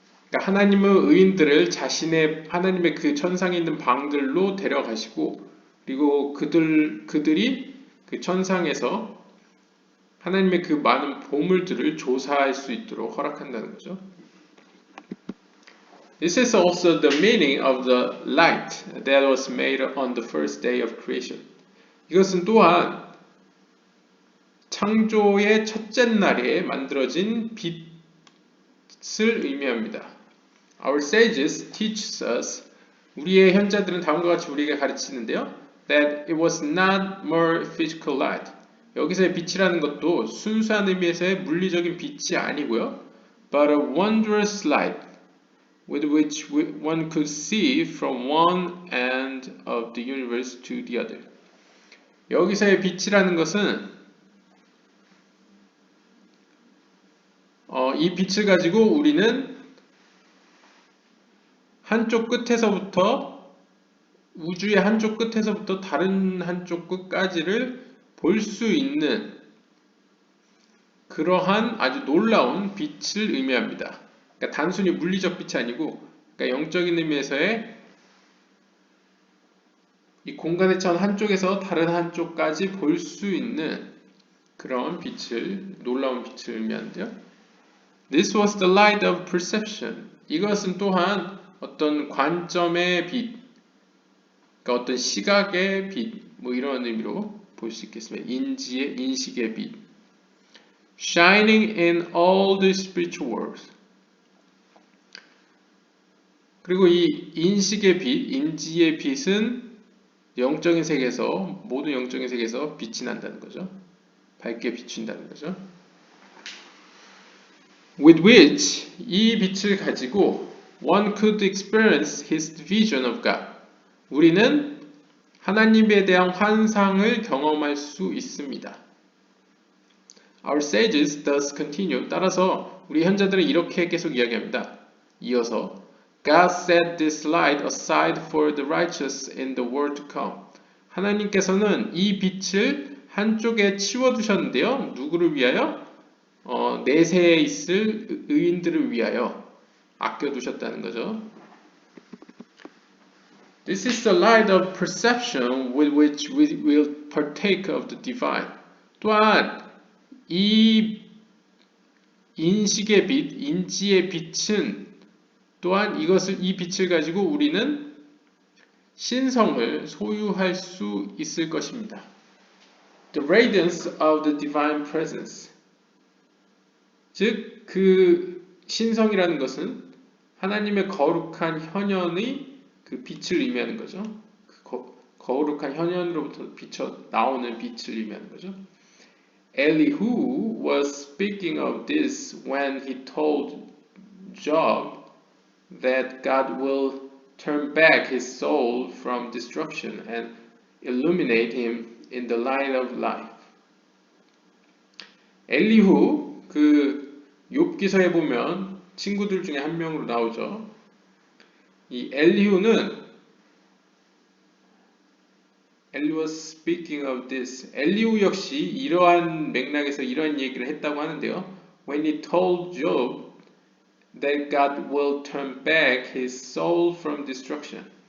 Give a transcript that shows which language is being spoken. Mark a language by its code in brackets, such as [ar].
[ko] 그러니까 하나님은 의인들을 하나님의 그 천상에 있는 방들로 데려가시고 그리고 그들이 그 천상에서 하나님의 그 많은 보물들을 조사할 수 있도록 허락한다는 거죠. [en] This is also the meaning of the light that was made on the first day of creation. [ko] 이것은 또한 창조의 첫째 날에 만들어진 빛을 의미합니다. [en] Our sages teach us, [ko] 우리의 현자들은 다음과 같이 우리에게 가르치는데요. [en] That it was not mere physical light. [ko] 여기서의 빛이라는 것도 순수한 의미에서의 물리적인 빛이 아니고요. [en] But a wondrous light with which one could see from one end of the universe to the other. [ko] 여기서의 빛이라는 것은 이 빛을 가지고 우리는 한쪽 끝에서부터 우주의 한쪽 끝에서부터 다른 한쪽 끝까지를 볼 수 있는 그러한 아주 놀라운 빛을 의미합니다. 그러니까 단순히 물리적 빛이 아니고 그러니까 영적인 의미에서의 이 공간의 천 한쪽에서 다른 한쪽까지 볼 수 있는 그런 놀라운 빛을 의미하는데요. [en] This was the light of perception. [ko] 이것은 또한 어떤 관점의 빛, 그러니까 어떤 시각의 빛, 뭐 이런 의미로 볼 수 있겠습니다. 인식의 빛. [en] Shining in all the spiritual worlds. [ko] 그리고 이 인식의 빛, 인지의 빛은 영적인 세계에서 모든 영적인 세계에서 빛이 난다는 거죠. 밝게 비춘다는 거죠. [en] With which [ko] 이 빛을 가지고 [en] one could experience his vision of God. [ko] 우리는 하나님에 대한 환상을 경험할 수 있습니다. [en] Our sages thus continue. [ko] 따라서 우리 현자들은 이렇게 계속 이야기합니다. 이어서 [en] God set this light aside for the righteous in the world to come. [ko] 하나님께서는 이 빛을 한쪽에 치워두셨는데요. 누구를 위하여? 내세에 있을 의인들을 위하여 아껴두셨다는 거죠. [en] This is the light of perception with which we will partake of the divine. [ko] 또한 이 인식의 빛, 인지의 빛은 또한 이 빛을 가지고 우리는 신성을 소유할 수 있을 것입니다. [en] The radiance of the divine presence. [ko] 즉, 그 신성이라는 것은 하나님의 거룩한 현현의 그 빛을 의미하는 거죠. 그 거룩한 현현으로부터 나오는 빛을 의미하는 거죠. [en] Elihu was speaking of this when he told Job that God will turn back his soul from destruction and illuminate him in the light of life. [ko] 엘리후, 그 욥기서에 보면 친구들 중에 한 명으로 나오죠. [en] 이 엘리후 was speaking of this. [ko] 엘리후 역시 이러한 맥락에서 이러한 얘기를 했다고 하는데요. [en] When he told Job that God will turn back his soul from destruction.